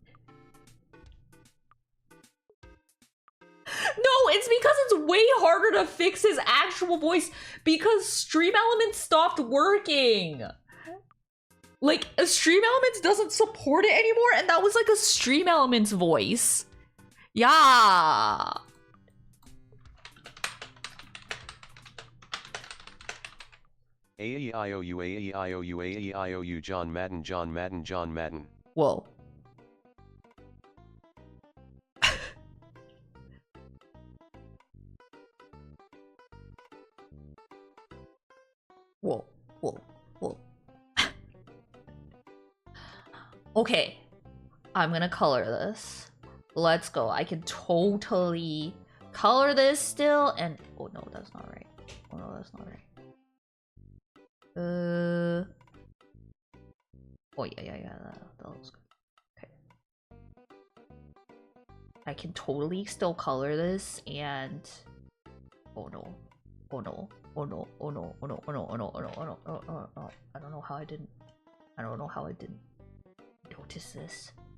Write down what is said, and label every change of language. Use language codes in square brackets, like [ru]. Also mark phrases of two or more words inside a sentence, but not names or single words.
[en] No, it's because it's way harder to fix his actual voice because Stream Elements stopped working. Like, Stream Elements doesn't support it anymore, and that was like a Stream Elements voice. Yeah. A-E-I-O-U, A-E-I-O-U, A-E-I-O-U, John Madden, John Madden, John Madden. Whoa. Whoa, whoa, whoa. Okay, I'm gonna color this. Let's go. I can totally color this still, and oh no, that's not right. Oh no, that's not right. Oh yeah, that looks good. Okay. I can totally still color this, and oh no, oh no, oh no, oh no, oh no, oh no, oh no, oh no, oh no, oh no, oh no. I don't know how I didn't. I don't know how I didn't notice this.